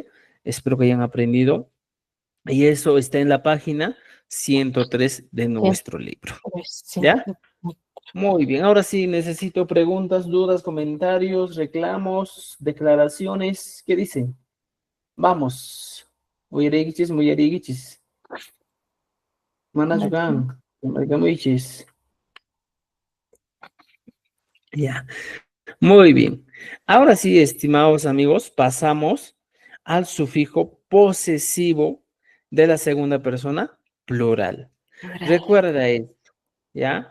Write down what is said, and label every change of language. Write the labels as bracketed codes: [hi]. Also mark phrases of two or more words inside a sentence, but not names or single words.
[es] Espero que hayan aprendido. Y eso está en la página 103 de nuestro libro. ¿Ya? Muy bien. Ahora sí, necesito preguntas, dudas, comentarios, reclamos, declaraciones. ¿Qué dicen? Vamos. [qu] Uyarigichis, muyarigichis. Manashukan. Margamuichis. [es] Ya. Muy bien. Ahora sí, estimados amigos, pasamos al sufijo posesivo de la segunda persona plural. Recuerda esto, ¿ya?